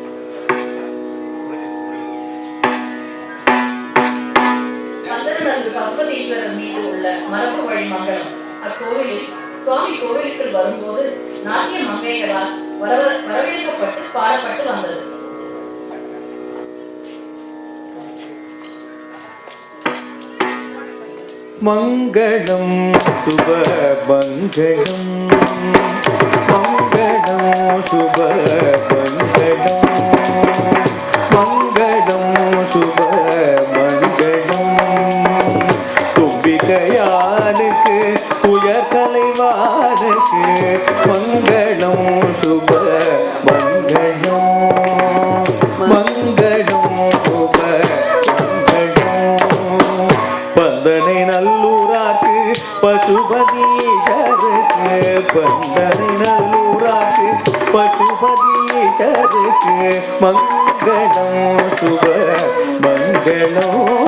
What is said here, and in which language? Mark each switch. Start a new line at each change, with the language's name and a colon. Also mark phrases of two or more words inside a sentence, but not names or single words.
Tamil: Pandanalur Pasupatishwara மீது உள்ள மரபு வழி மங்களம். அக்கோவிலில் சுவாமி கோவிலுக்குள் வரும்போது நாட்டிய மங்கையரால் வரவேற்கப்பட்டு பாடப்பட்டு வந்தது.
Sanskrit: मंगलम शुभ मंगलम मंगलम शुभ मंगलम मंगलम शुभ मंगलम
Tamil: தும்பிக்கையானுக்கு உயர் தலைவானுக்கு மங்களம் சுப மங்களம் மங்களம் சுப பந்தனை நல்லூராக்கு பசுபதீஷருக்கு பந்தனை நல்லூராக்கு பசுபதீஷருக்கு மங்களம் சுப மங்களம்